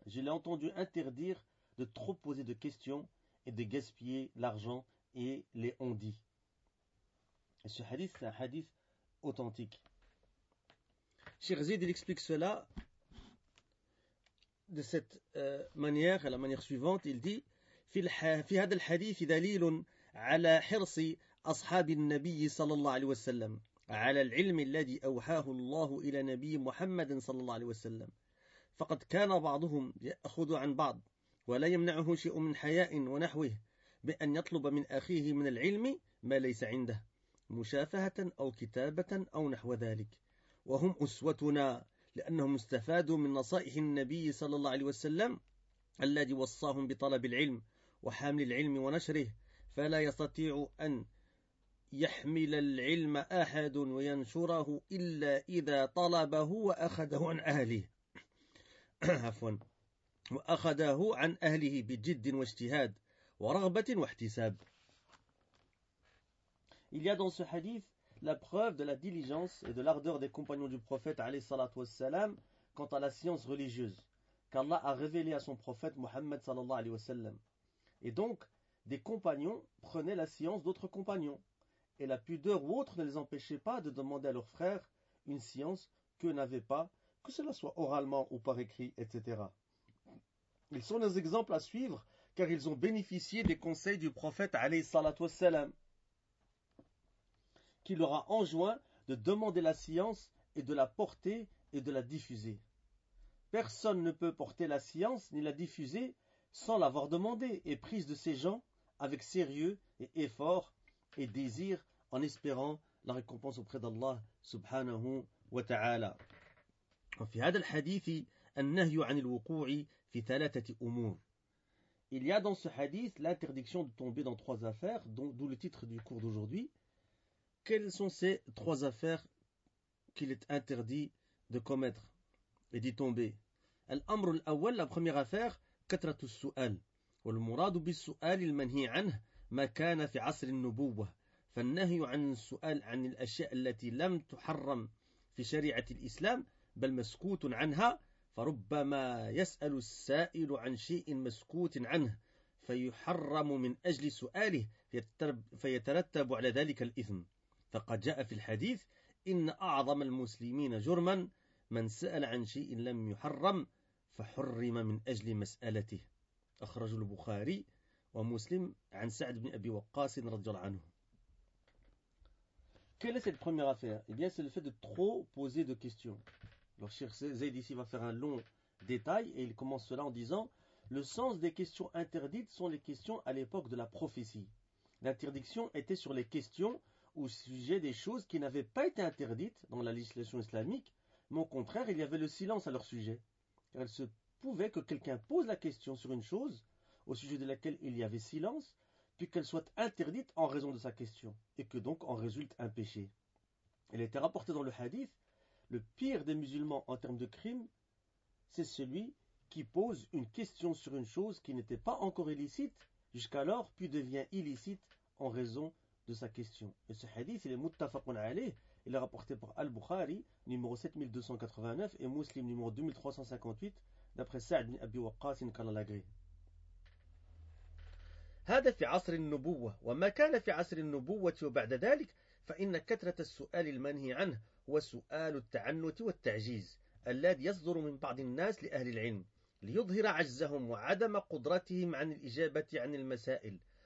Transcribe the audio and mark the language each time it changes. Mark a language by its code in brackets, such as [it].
[fr] Je l'ai entendu interdire de trop poser de questions et de gaspiller l'argent et les on-dits. » Et ce hadith, c'est un hadith authentique. Cheikh Zayd, il explique cela de cette manière, à la manière suivante. Il dit [ar] « في هذا الحديث دليل على حرص أصحاب النبي صلى الله عليه وسلم على العلم الذي أوحاه الله إلى نبي محمد صلى الله عليه وسلم، فقد كان بعضهم يأخذ عن بعض ولا يمنعه شيء من حياء ونحوه بأن يطلب من أخيه من العلم ما ليس عنده مشافهة أو كتابة أو نحو ذلك، وهم أسوتنا لأنهم استفادوا من نصائح النبي صلى الله عليه وسلم الذي وصاهم بطلب العلم وحمل العلم ونشره، فلا يستطيع أن يحمل العلم أحد وينشره إلا إذا طلبه وأخذه عن أهله وأخذه عن أهله بجد واجتهاد ورغبة واحتساب. [fr] Il y a dans ce hadith la preuve de la diligence et de l'ardeur des compagnons du prophète [ar] عليه الصلاة والسلام [fr] quant à la science religieuse qu'Allah a révélée à son prophète Muhammad صلى الله عليه وسلم. Et donc, des compagnons prenaient la science d'autres compagnons, et la pudeur ou autre ne les empêchait pas de demander à leurs frères une science qu'eux n'avaient pas, que cela soit oralement ou par écrit, etc. Ils sont des exemples à suivre car ils ont bénéficié des conseils du prophète [ar] alayhi salatu wassalam, [fr] qui leur a enjoint de demander la science et de la porter et de la diffuser. Personne ne peut porter la science ni la diffuser sans l'avoir demandée et prise de ces gens avec sérieux et effort et désir, en espérant la récompense auprès d'Allah [ar] subhanahu wa ta'ala. [fr] Dans ce hadith, [ar] النهي عن الوقوع في ثلاثة أمور. [fr] Il y a dans ce hadith l'interdiction de tomber dans trois affaires, d'où le titre du cours d'aujourd'hui. Quelles sont ces trois affaires qu'il est interdit de commettre et d'y tomber? [ar] Al-amr al-awwal, [fr] la première affaire, [ar] katratu su'al. Wal muradu bis su'al al-manhi 'anhu ma kana fi 'asr an-nubuwwah. فالنهي عن السؤال عن الأشياء التي لم تحرم في شريعة الإسلام بل مسكوت عنها فربما يسأل السائل عن شيء مسكوت عنه فيحرم من أجل سؤاله فيترتب على ذلك الإثم فقد جاء في الحديث إن أعظم المسلمين جرما من سأل عن شيء لم يحرم فحرم من أجل مسألته أخرج البخاري ومسلم عن سعد بن أبي وقاص رضي الله عنه. [fr] Quelle est cette première affaire? Eh bien, c'est le fait de trop poser de questions. Alors, Cheikh Zayd ici va faire un long détail et il commence cela en disant « Le sens des questions interdites sont les questions à l'époque de la prophétie. L'interdiction était sur les questions au sujet des choses qui n'avaient pas été interdites dans la législation islamique, mais au contraire, il y avait le silence à leur sujet. Car il se pouvait que quelqu'un pose la question sur une chose au sujet de laquelle il y avait silence, puis qu'elle soit interdite en raison de sa question, et que donc en résulte un péché. Elle était rapportée dans le hadith, le pire des musulmans en termes de crime, c'est celui qui pose une question sur une chose qui n'était pas encore illicite jusqu'alors, puis devient illicite en raison de sa question. Et ce hadith, il est [ar] muttafaqun alayh, [fr] il est rapporté par Al-Bukhari, numéro 7289, et Muslim, numéro 2358, d'après Sa'd ibn Abi Waqqas, inkallah l'agré. [ar] هذا في عصر النبوة وما كان في عصر النبوة وبعد ذلك فإن كثرة السؤال المنهي عنه هو سؤال التعنت والتعجيز الذي يصدر من بعض الناس لأهل العلم ليظهر عجزهم وعدم قدرتهم عن الإجابة عن المسائل